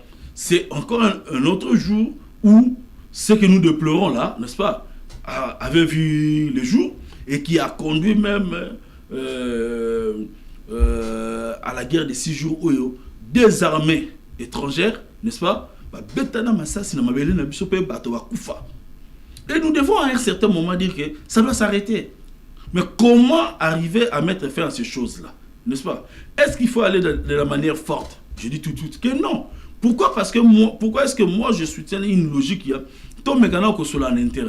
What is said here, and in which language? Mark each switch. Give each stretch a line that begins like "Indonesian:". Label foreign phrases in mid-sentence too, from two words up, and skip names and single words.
French: C'est encore un autre jour où ce que nous déplorons là, n'est-ce pas, avait vu le jour et qui a conduit même à la guerre des 6 jours des armées étrangères, n'est-ce pas?
Lingala: Betana Massas, na mabele na biso pe bato ba kufa.
French: Et nous devons à un certain moment dire que ça doit s'arrêter. Mais comment arriver à mettre fin à ces choses-là? N'est-ce pas? Est-ce qu'il faut aller de la manière forte? Je dis tout de suite que non. Pourquoi? Parce que pourquoi est-ce que moi je soutiens une logique qui a tout mécanique que sur l'interne?